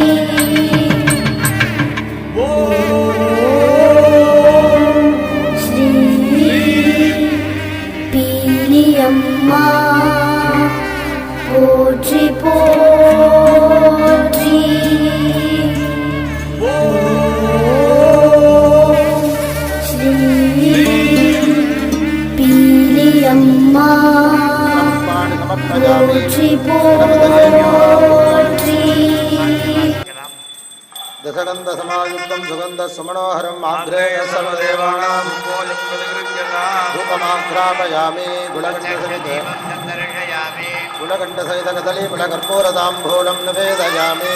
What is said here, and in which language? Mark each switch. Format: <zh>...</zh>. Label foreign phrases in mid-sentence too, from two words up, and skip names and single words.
<ta>ஸ்ரீ பீலியம்மா போற்றி போற்றி. ஸ்ரீ பீலியம்மா போற்றி போற்றி.</ta> <sa>दशगंध समायुक्तं सुगंध सुमनोहरं आग्रेय सर्वदेवानां धूपमाघ्रापयामि गुणकण्ठसहित कदली फलकर्पूरताम्बूलं निवेदयामि.</sa>